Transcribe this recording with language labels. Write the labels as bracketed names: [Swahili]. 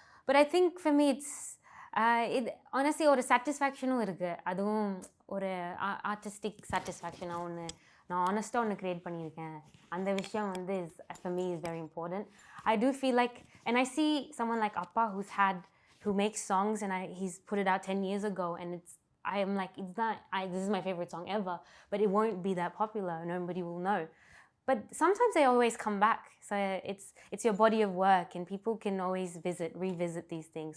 [English] But I think for me, it's honestly [Tamil] ஒரு சாட்டிஸ்ஃபேக்ஷனும் இருக்குது. அதுவும் ஒரு ஆர்டிஸ்டிக் சாட்டிஸ்ஃபேக்ஷனாக நான் ஆனஸ்ட்டாக ஒன்று க்ரியேட் பண்ணியிருக்கேன். அந்த விஷயம் வந்து [English] for me is very important. I do feel like, and I see someone like Appa who makes songs and he's put it out 10 years ago, and I am like, this is my favorite song ever, but it won't be that popular. Nobody will know. But sometimes they always come back. So it's your body of work, and people can always revisit these things.